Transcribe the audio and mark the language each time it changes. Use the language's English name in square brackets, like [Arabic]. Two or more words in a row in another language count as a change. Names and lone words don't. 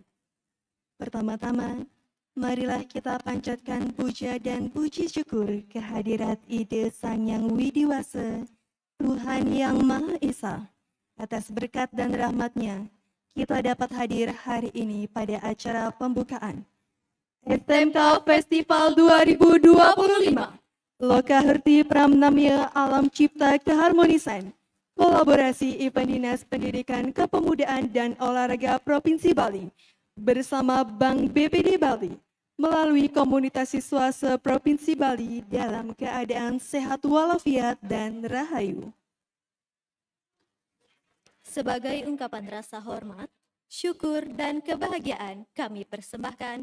[Indonesian] Pertama-tama, marilah kita panjatkan puja dan puji syukur kehadirat Ide Sang Yang Widiwasa, Tuhan Yang Maha Esa. Atas berkat dan rahmat-Nya, kita dapat hadir hari ini pada acara pembukaan SMK Festival 2025. Loka Herti Pramnamya Alam Cipta Keharmonisan. Kolaborasi Event Dinas Pendidikan Kepemudaan dan Olahraga Provinsi Bali bersama Bank BPD Bali melalui komunitas siswa se-Provinsi Bali dalam keadaan sehat walafiat dan rahayu. Sebagai ungkapan rasa hormat, syukur, dan kebahagiaan kami persembahkan